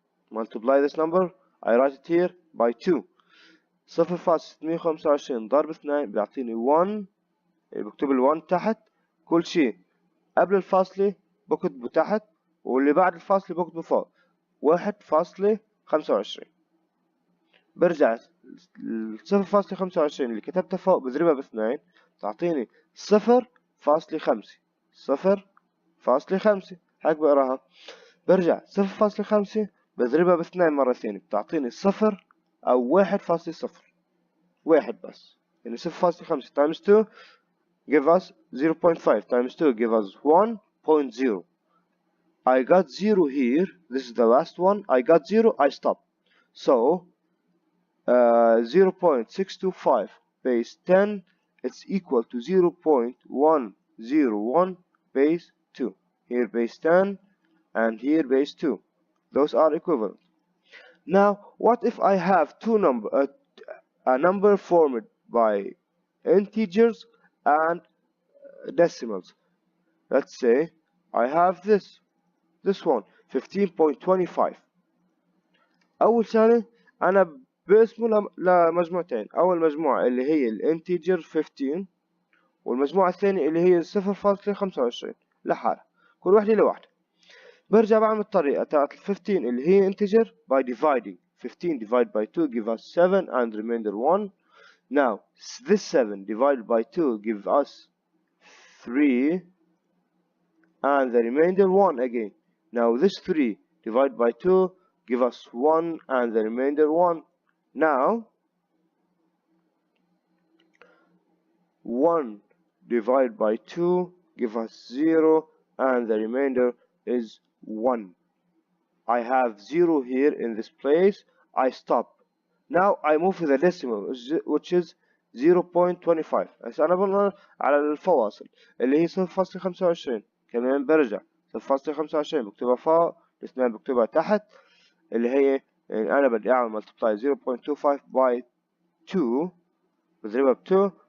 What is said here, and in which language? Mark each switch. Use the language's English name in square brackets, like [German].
[English] Multiply this number, I write it here by 2. [Arabic] 0.625 ضرب 2 بيعطيني 1. بكتب ال1 تحت، كل شيء قبل الفاصلة بكتبه تحت واللي بعد الفاصلة بكتبه فوق. 1.25. برجع 0.25 اللي كتبتها فوق بضربها ب2 تعطيني 0.5. 0.5 هيك بقراها. برجع 0.5 بضربها ب2 مرة ثانية بتعطيني 0 أو 1.0. 1 بس. [English] يعني 0.5 times 2 give us 0.5 times 2 give us 1.0. I got 0 here. This is the last one. I got 0. I stop. So 0.625 base 10 it's equal to 0.101 base 2. Here base 10 and here base 2. Those are equivalent. Now, what if I have a number formed by integers and decimals? Let's say I have this one 15.25. [Arabic] أول شغلة أنا بقسمه لمجموعتين. أول مجموعة اللي هي الانتجر 15 والمجموعة الثانية اللي هي 0.25 لحالها، كل واحدة لوحدها. برجع بعمل الطريقة تاعت ال 15 اللي هي [English] integer by dividing. 15 divided by 2 give us 7 and remainder 1. Now this 7 divided by 2 give us 3 and the remainder 1 again. Now this 3 divided by 2 give us 1 and the remainder 1. Now 1 divided by 2 give us 0 and the remainder is 1. I have 0 here in this place. I stop. Now I move to the decimal which is 0.25. [Arabic] هسه أنا بنظر على الفواصل اللي هي 0.25. كمان برجع 0.25 بكتبها فوق، الاثنين بكتبها تحت، اللي هي يعني أنا بدي أعمل [English] multiply 0.25 by 2 [Arabic] بضربها ب 2